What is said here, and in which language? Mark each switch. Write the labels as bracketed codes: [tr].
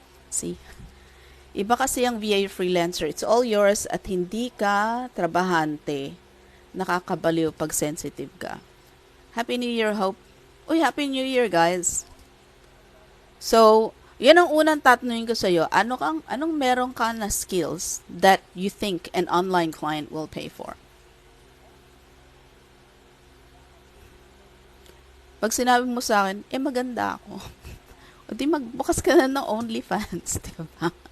[tl] See? Iba kasi ang VA freelancer. [en] It's all yours [tl] at hindi ka trabahante. Nakakabaliw pag sensitive ka. [en] Happy New Year, [tl] Hope. [en] Uy, Happy New Year, guys. [tl] So, yan ang unang tatanungin ko sa'yo. Anong meron ka na [en] skills that you think an online client will pay for? [tl] Pag sinabi mo sa akin, maganda ako. O di magbukas ka na ng OnlyFans, di ba?